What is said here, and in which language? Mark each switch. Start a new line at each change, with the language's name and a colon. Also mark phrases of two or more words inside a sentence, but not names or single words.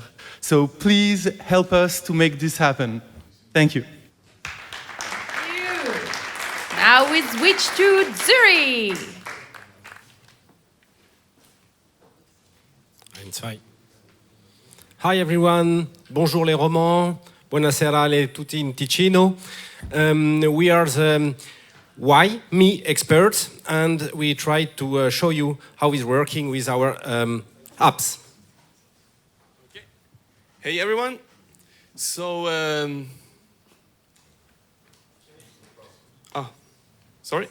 English: So please help us to make this happen. Thank you. Now we switch to Zuri. Hi everyone,
French: bonjour les Romans,
Italian: buonasera tutti in Ticino.
English: We are the Why Me experts, and we try to show you how it's working with our apps. Okay. Hey everyone. So, sorry.